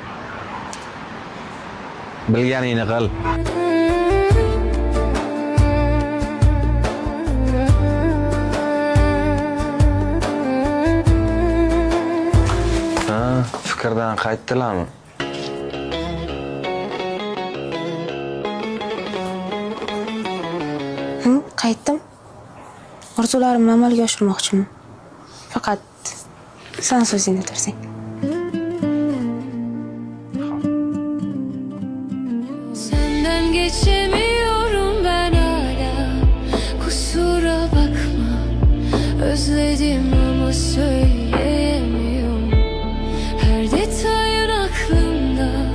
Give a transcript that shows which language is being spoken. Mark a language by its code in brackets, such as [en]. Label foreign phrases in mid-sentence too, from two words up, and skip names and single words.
[uz] Bilganingni qil. Fikrdan qaytdilarmi? Qaytdim. Orzularimni amalga oshirmoqchiman. Faqat sen so'zingni tursang. [tr] Senden geçemiyorum ben hala. Kusura bakma. Özledim ama söyleyemiyorum. Her detayın aklımda.